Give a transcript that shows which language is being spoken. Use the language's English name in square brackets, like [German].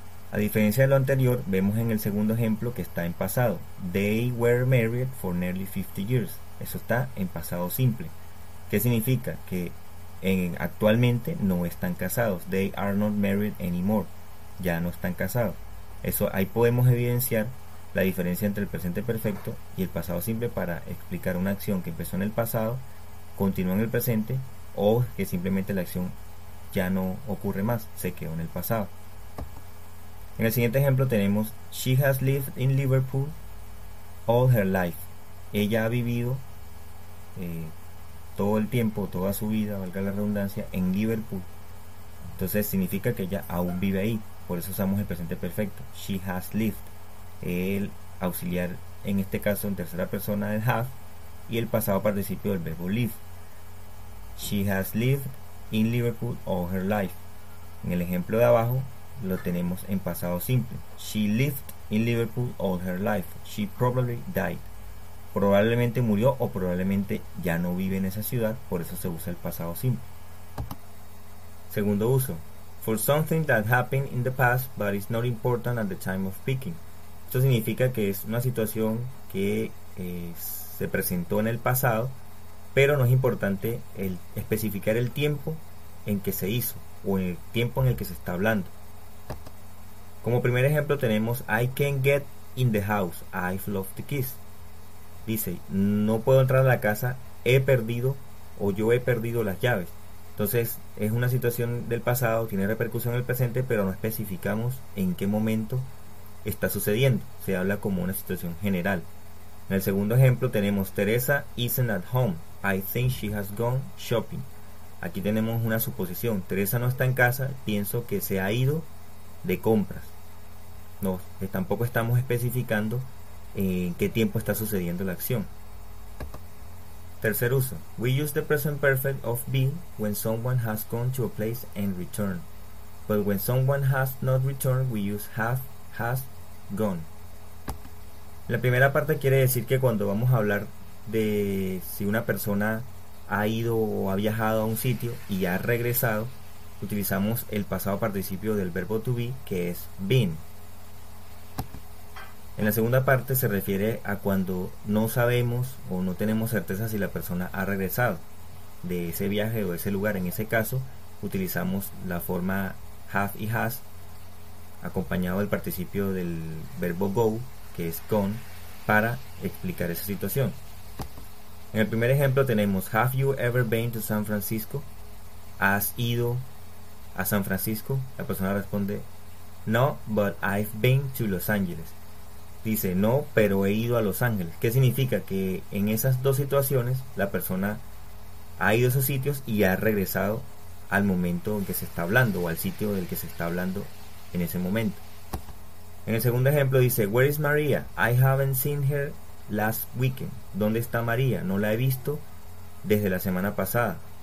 [Spanish] A diferencia de lo anterior, vemos en el segundo ejemplo que está en pasado. [English] They were married for nearly 50 years. [Spanish] Eso está en pasado simple. ¿Qué significa? Que actualmente no están casados. [English] They are not married anymore. [Spanish] Ya no están casados. Eso, ahí podemos evidenciar la diferencia entre el presente perfecto y el pasado simple para explicar una acción que empezó en el pasado, continúa en el presente, o que simplemente la acción ya no ocurre más, se quedó en el pasado. En el siguiente ejemplo tenemos [English] she has lived in Liverpool all her life. [Spanish] Ella ha vivido todo el tiempo, toda su vida, valga la redundancia, en Liverpool. Entonces significa que ella aún vive ahí. Por eso usamos el presente perfecto. [English] She has lived. [Spanish] El auxiliar, en este caso en tercera persona, del have, y el pasado participio del verbo live. [English] She has lived in Liverpool all her life. [Spanish] En el ejemplo de abajo lo tenemos en pasado simple. [English] She lived in Liverpool all her life. She probably died. [Spanish] Probablemente murió o probablemente ya no vive en esa ciudad, por eso se usa el pasado simple. Segundo uso, [English] for something that happened in the past but is not important at the time of speaking. [Spanish] Esto significa que es una situación que se presentó en el pasado, pero no es importante especificar el tiempo en que se hizo o el tiempo en el que se está hablando. Como primer ejemplo tenemos [English] I can't get in the house, I've lost the keys. [Spanish] Dice, no puedo entrar a la casa, he perdido o yo he perdido las llaves. Entonces es una situación del pasado, tiene repercusión en el presente, pero no especificamos en qué momento está sucediendo. Se habla como una situación general. En el segundo ejemplo tenemos [English] Teresa isn't at home, I think she has gone shopping. [Spanish] Aquí tenemos una suposición. Teresa no está en casa, pienso que se ha ido de compras. No, tampoco estamos especificando en qué tiempo está sucediendo la acción. Tercer uso. [English] We use the present perfect of be when someone has gone to a place and returned. But when someone has not returned, we use have, has, gone. [Spanish] La primera parte quiere decir que cuando vamos a hablar de si una persona ha ido o ha viajado a un sitio y ha regresado, utilizamos el pasado participio del verbo to be, que es been. En la segunda parte se refiere a cuando no sabemos o no tenemos certeza si la persona ha regresado de ese viaje o de ese lugar. En ese caso utilizamos la forma have y has acompañado del participio del verbo go, que es gone, para explicar esa situación. En el primer ejemplo tenemos [English] have you ever been to San Francisco? [Spanish] ¿Has ido a San Francisco? La persona responde [English] no, but I've been to Los Ángeles. [Spanish] Dice no, pero he ido a Los Ángeles. ¿Qué significa? Que en esas dos situaciones la persona ha ido a esos sitios y ha regresado al momento en que se está hablando o al sitio del que se está hablando en ese momento. En el segundo ejemplo dice [English] where is Maria? I haven't seen her last weekend. [Spanish] ¿Dónde está María? No la he visto desde la semana pasada.